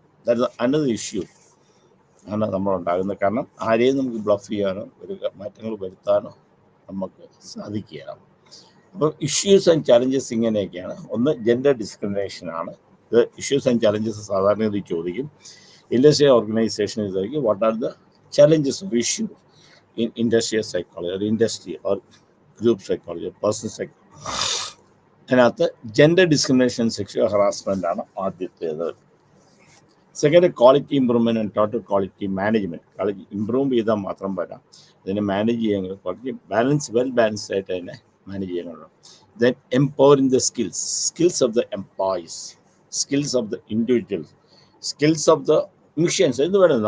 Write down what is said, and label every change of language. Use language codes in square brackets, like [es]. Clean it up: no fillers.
[en] that another issue [ml] ആണ് നമ്മളുണ്ടാകുന്നത്. കാരണം ആരെയും നമുക്ക് ബ്ലഫ് ചെയ്യാനോ ഒരു മാറ്റങ്ങൾ വരുത്താനോ നമുക്ക് സാധിക്കുകയാണ്. അപ്പോൾ ഇഷ്യൂസ് ആൻഡ് ചലഞ്ചസ് ഇങ്ങനെയൊക്കെയാണ്. ഒന്ന് ജെൻഡർ ഡിസ്ക്രിമിനേഷനാണ്. ഇത് ഇഷ്യൂസ് ആൻഡ് ചലഞ്ചസ് സാധാരണ ഇത് ചോദിക്കും. ഇൻഡസ്ട്രിയൽ ഓർഗനൈസേഷൻ ചോദിക്കും [en] What are the challenges of issue in industrial psychology or industry or group psychology or personal psychology. [ml] അതിനകത്ത് ജെൻഡർ ഡിസ്ക്രിമിനേഷൻ, സെക്ഷൽ ഹറാസ്മെൻ്റ് ആണ് ആദ്യത്തേത്. [en] Second quality improvement and total quality management. [ml] Quality improve ചെയ്താൽ മാത്രം വരാം, അതിനെ manage ചെയ്യാൻ quality well balanced ആയിട്ട് അതിനെ manage ചെയ്യാനുള്ളൂ. [en] then empowering the skills of the employees, skills of the individuals, skills of the machines [ml] എന്ന് പറയുന്നത്.